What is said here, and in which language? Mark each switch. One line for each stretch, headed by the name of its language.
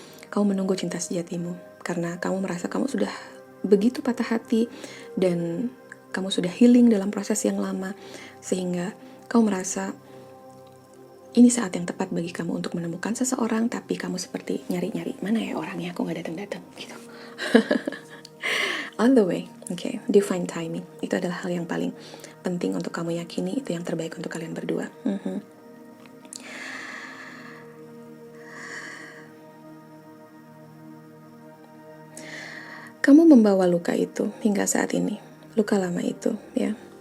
Indonesian: Kamu menunggu cinta sejatimu karena kamu merasa kamu sudah begitu patah hati dan kamu sudah healing dalam proses yang lama, sehingga kamu merasa ini saat yang tepat bagi kamu untuk menemukan seseorang, tapi kamu seperti nyari-nyari, mana ya orangnya, aku gak datang-datang gitu.
English: On the way, okay, divine timing.
Indonesian: Itu adalah hal yang paling penting untuk kamu yakini, itu yang terbaik untuk kalian berdua. Kamu membawa luka itu hingga saat ini, luka lama itu, ya.